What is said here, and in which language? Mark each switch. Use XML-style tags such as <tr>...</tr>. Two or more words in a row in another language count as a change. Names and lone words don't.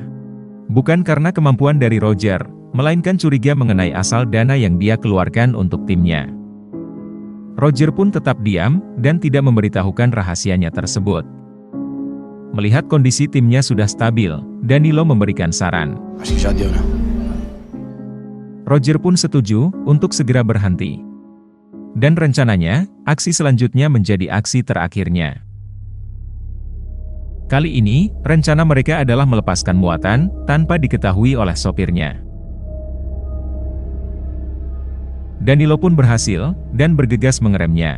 <id>Bukan karena kemampuan dari Roger, melainkan curiga mengenai asal dana yang dia keluarkan untuk timnya. Roger pun tetap diam, dan tidak memberitahukan rahasianya tersebut. Melihat kondisi timnya sudah stabil, Danilo memberikan saran.</id> <pt>Acho que já deu, né?</pt> <id>Roger pun setuju, untuk segera berhenti. Dan rencananya, aksi selanjutnya menjadi aksi terakhirnya. Kali ini, rencana mereka adalah melepaskan muatan, tanpa diketahui oleh sopirnya. Danilo pun berhasil, dan bergegas mengeremnya.</id>